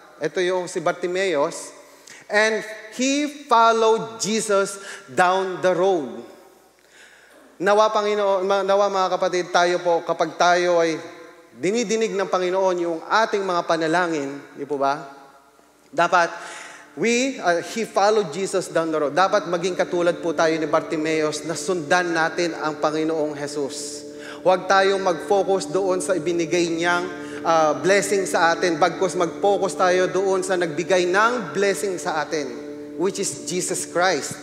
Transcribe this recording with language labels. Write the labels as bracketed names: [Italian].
[Filipino] Ito yung si [English] Bartimaeus, and he followed Jesus down the road. [Filipino] Nawa, Panginoon, nawa mga kapatid, tayo po, kapag tayo ay dinidinig ng Panginoon yung ating mga panalangin, di po ba? Dapat, [English] he followed Jesus down the road. [Filipino] Dapat maging katulad po tayo ni Bartimaeus na sundan natin ang Panginoong Jesus. Huwag tayong mag-focus doon sa ibinigay niyang blessing sa atin, bagkus mag-focus tayo doon sa nagbigay ng blessing sa atin, [English] which is Jesus Christ.